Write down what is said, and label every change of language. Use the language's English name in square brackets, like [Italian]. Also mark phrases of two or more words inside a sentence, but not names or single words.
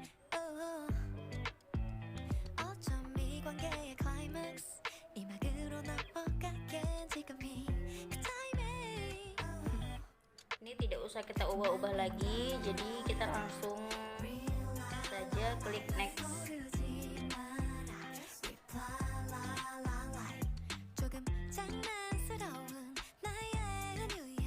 [Korean] 어쩜 이 관계의 climax 이막으로 넘어가게 지금이 그 timing [Indonesian] Ini tidak usah kita ubah-ubah lagi, jadi kita langsung saja klik next. [Korean] 조금 장난스러운 나의 은유에